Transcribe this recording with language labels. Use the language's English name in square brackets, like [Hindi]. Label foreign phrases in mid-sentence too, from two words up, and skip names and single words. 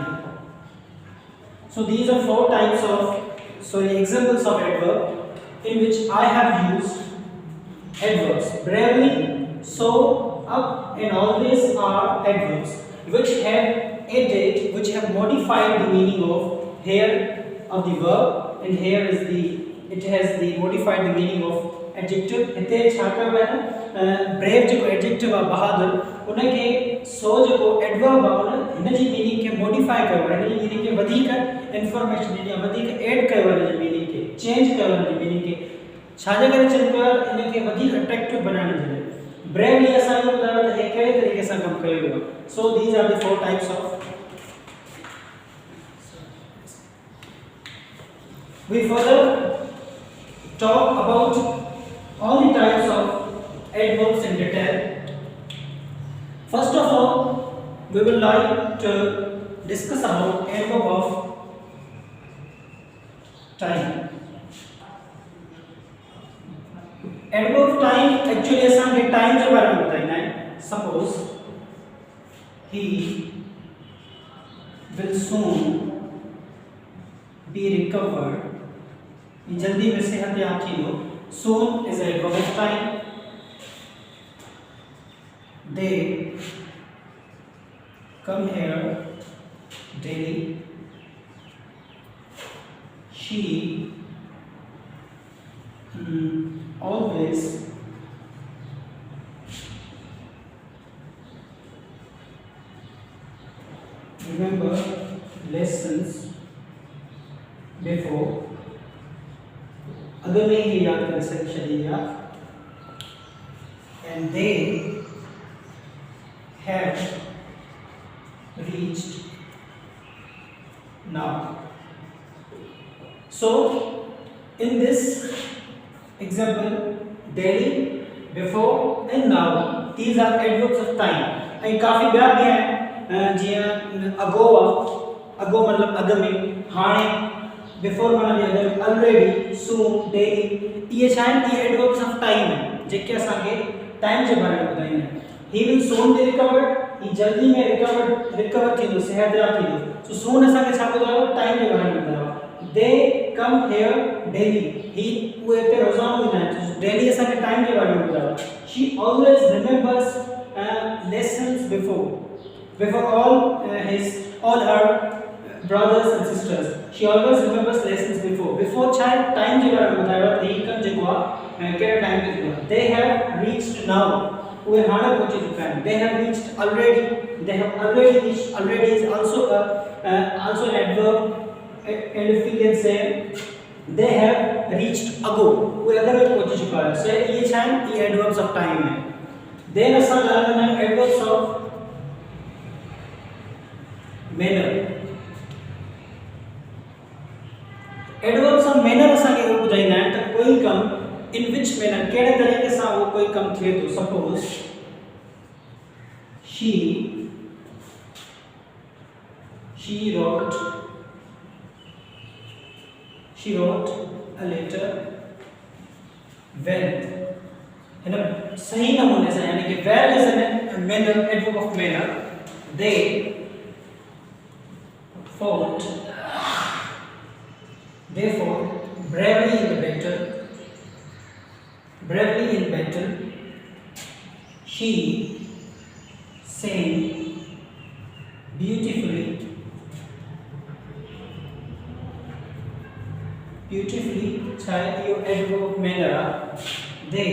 [English] So these are four types of examples of adverb in which I have used adverbs. Bravely, so, up and always are adverbs which have added, which have modified the meaning of here of the verb, and here is it has the modified the meaning of adjective. [Sindhi] इते छा कयो है न brave जो adjective है बहादुर उनके so जो adverb है न इन जी meaning के modify कयो है, इन जी meaning के वधिक information या वधिक add कयो है, इन जी meaning के change कयो है, इन जी meaning के छाजे करे चल कर इनके वधिक attractive बनाने जे bravely असां जो ॿुधायो त हे कहिड़े तरीक़े सां कमु कयो वियो. [English] So these are the four types of. We further talk about all the types of adverbs in detail. First of all, we will like to discuss about adverb of time. Adverb of time actually [Sindhi] असांखे time जे बारे में ॿुधाईंदा आहिनि. [English] Suppose he will soon be recovered. [Sindhi] जल्दी में सेहतयाब थींदो. [English] Soon is a adverb of time. They come here daily. She always remember lessons before. [Hindi] अगर नहीं ये याद कर सकते चलिए आप. [English] And they have reached now. So in this example, daily, before and now, these are adverbs of time. [Sindhi] ऐं काफ़ी ॿिया बि आहिनि जीअं अगो आहे, अगो मतिलबु अॻु में, हाणे, बिफोर माना बि अॻु में, [English] already, soon, daily, [Sindhi] इहे छा आहिनि, इहे [English] adverbs of time [Sindhi] आहिनि जेके असांखे टाइम जे बारे में ॿुधाईंदा आहिनि। [English] he will soon be recovered, [Sindhi] ही जल्दी में रिकवर थींदो, सिहतयाब थींदो। [English] so soon [Sindhi] असांखे छा ॿुधायो, टाइम जे बारे में ॿुधायो। [English] they come here daily, [Sindhi] ही उहे हिते रोज़ानो ईंदा आहिनि, डेली असांखे टाइम जे बारे में ॿुधायो। [English] she always remembers lessons before all her brothers and sisters. She always remembers lessons before [Sindhi] छा आहे, टाइम जे बारे में ॿुधायो। ही कम जेको आहे कहिड़े टाइम ते थींदो आहे। [English] They have reached now, [Sindhi] उहे हाणे पहुची चुका आहिनि। [English] They have reached already, they have already reached, already is also an adverb, and if we can say they have reached ago, [Sindhi] उहे अॻु में पहुची चुका है। So ये छा आहिनि, [English] ये adverbs of time है। Then [Sindhi] असां ॻाल्हि कंदा आहियूं [English] adverbs of manner। adverbs of manner [Sindhi] असांखे इहो ॿुधाईंदा आहिनि त कोई कम [English] in which manner, [Sindhi] कहिड़े तरीक़े सां उहो कोई कम थिए थो। [English] सपोज she wrote a letter well, [Sindhi] हिन सही नमूने सां, [Hindi] यानी कि [English] well is a manner, adverb of manner। they fought bravely in battle, she sang beautifully चाहे यो adverb of manner आहे।